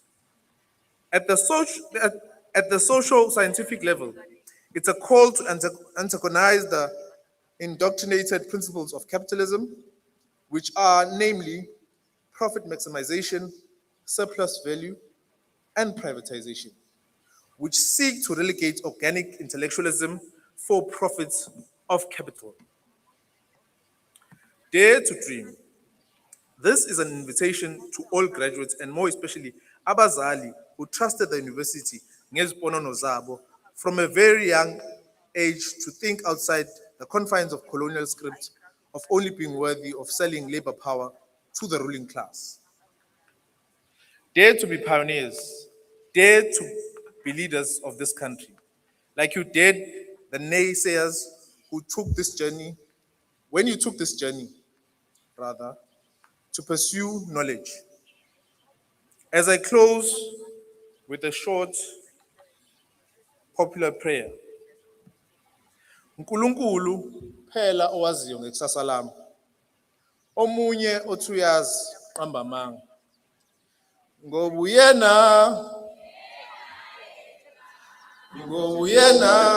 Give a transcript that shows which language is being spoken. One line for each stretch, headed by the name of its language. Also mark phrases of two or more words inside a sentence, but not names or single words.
English: At the social scientific level, it's a call to antagonize the indoctrinated principles of capitalism, which are namely profit maximization, surplus value, and privatization, which seek to relegate organic intellectualism for profits of capital. Dare to dream. This is an invitation to all graduates and more especially abazali who trusted the university
Zulu: ngeziponono zabo
English: from a very young age to think outside the confines of colonial script of only being worthy of selling labor power to the ruling class. Dare to be pioneers. Dare to be leaders of this country. Like you dared the naysayers who took this journey, when you took this journey, rather, to pursue knowledge. As I close with a short popular prayer.
Zulu: Nkulunkulu phela owaziyo ngekusasa lami. Omunye othi uyazi qamba amanga. Ngoba uyena.